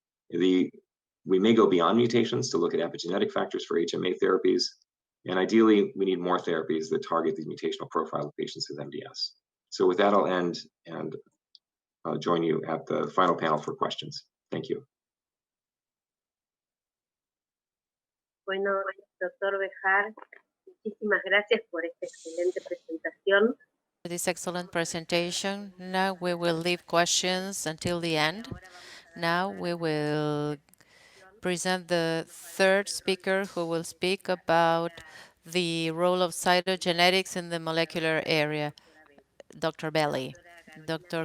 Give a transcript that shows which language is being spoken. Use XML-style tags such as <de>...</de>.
<en>We may go beyond mutations to look at epigenetic factors for HMA therapies, and ideally, we need more therapies that target the mutational profile of patients with MDS. So with that, I'll end and join you at the final panel for questions. Thank you.</en> <es>Bueno, doctor Bejar, muchísimas gracias por esta excelente presentación.</es> <en>This excellent presentation. Now we will leave questions until the end. Now we will present the third speaker who will speak about the role of cytogenetics in the molecular area, Dr. Belli. Dr.</en>